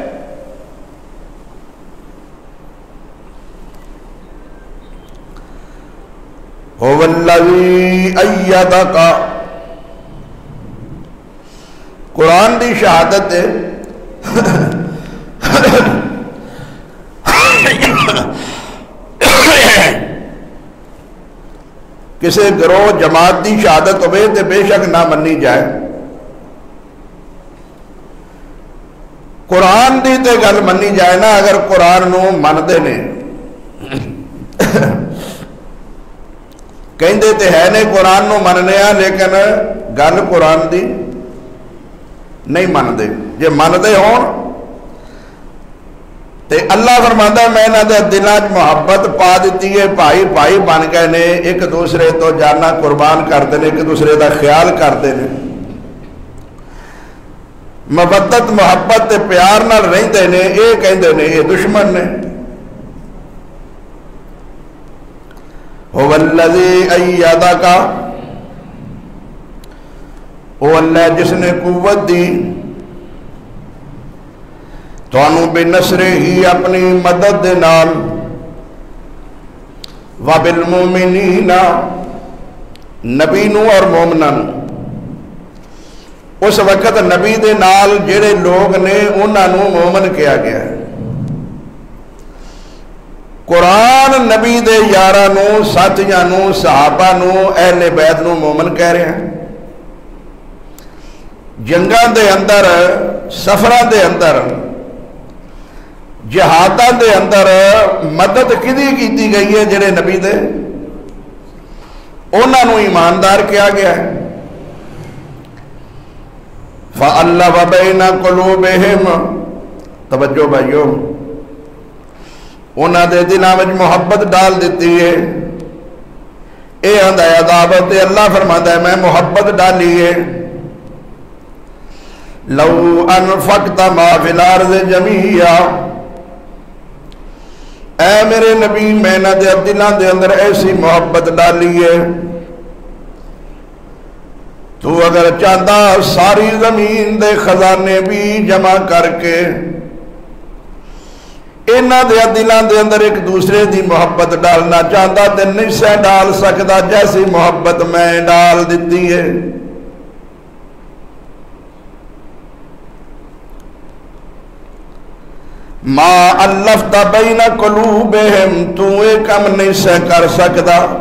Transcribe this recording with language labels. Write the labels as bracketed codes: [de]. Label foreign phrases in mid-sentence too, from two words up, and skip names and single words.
[ar] هو الذی ایدک، [pa] قرآن دی شہادت ہے کسی گروہ جماعت دی شہادت ہوئے تو بے شک نہ منی جائے. قرآن دی تے گل منی جائے نا اگر قرآن نو مندے نے کہندے تے ہے نے قرآن نو مننے ہاں لیکن گل قرآن دی نہیں مندے. جے مندے ہون تے اللہ [ur] فرماتا ہے [pa] میں انہاں دے دلاں وچ محبت پا دیتی ہے، بھائی بھائی بن گئے نے، ایک دوسرے تو جانا [ur] قربان کرتے ہیں، [pa] ایک دوسرے دا [ur] خیال کرتے ہیں، [pa] مودت محبت تے پیار نال رہندے نے. اے کہندے نے اے دشمن نے. [ar] هو الذی ایدک، [ur] وہ اللہ جس نے قوت دی [pa] تو انہوں بے نصر ہی اپنی مدد دے نال، وَبِالْمُؤْمِنِينَ نبی نو اور مومنہ نو. اس وقت نبی دے نال جڑے لوگ نے انہاں نو مومن کیا گیا ہے. قرآن نبی دے یاراں نو ساتھیاں نو صحابہ نو اہل بیت نو مومن [ur] کہہ رہے ہیں. [pa] جنگاں دے اندر سفراں دے اندر جہاداں دے اندر مدد کدی کیتی گئی ہے جڑے نبی دے انہاں نو ایماندار کیا گیا ہے. [ar] فَأَلَّفَ بَيْنَ قُلُوبِهِمْ [pa] توجہ بھائیو انہاں دے دلاں وچ محبت ڈال دیتی ہے. اے آندا ہے عذابت اللہ [ur] فرماتا ہے [pa] میں محبت ڈالی ہے. [ar] لو انفقت ما فی الارض جمیعا [pa] اے میرے نبی میں نہ دے دلاں دے اندر ایسی محبت ڈالی ہے تو اگر چاہتا ساری زمین دے خزانے بھی جمع کر کے انہاں دے دلاں دے اندر ایک دوسرے دی محبت ڈالنا چاہتا تے نہیں سے ڈال سکتا جیسی محبت میں ڈال دیتی ہے. [ar] ما الفت بین قلوبہم [pa] تو ایک کم نہیں سے کر سکتا.